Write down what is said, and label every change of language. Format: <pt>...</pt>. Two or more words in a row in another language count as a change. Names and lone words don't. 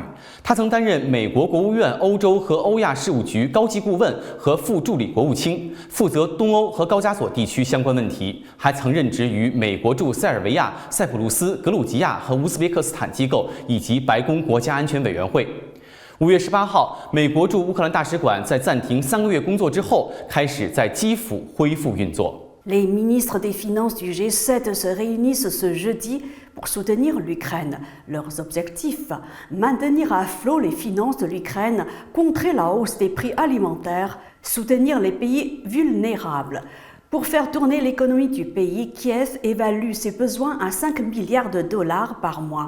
<zh>他曾担任美国国务院欧洲和欧亚事务局高级顾问和副助理国务卿，负责东欧和高加索地区相关问题。还曾任职于美国驻塞尔维亚、塞浦路斯、格鲁吉亚和乌兹别克斯坦机构以及白宫国家安全委员会。5月18号，美国驻乌克兰大使馆在暂停3个月工作之后，开始在基辅恢复运作。</zh> <fr>Les ministres des Finances du G7 se réunissent ce jeudi pour soutenir l'Ukraine. Leurs objectifs, maintenir à flot les finances de l'Ukraine, contrer la hausse des prix alimentaires, soutenir les pays vulnérables. Pour faire tourner l'économie du pays, Kiev évalue ses besoins à 5 milliards de dollars par mois.</fr>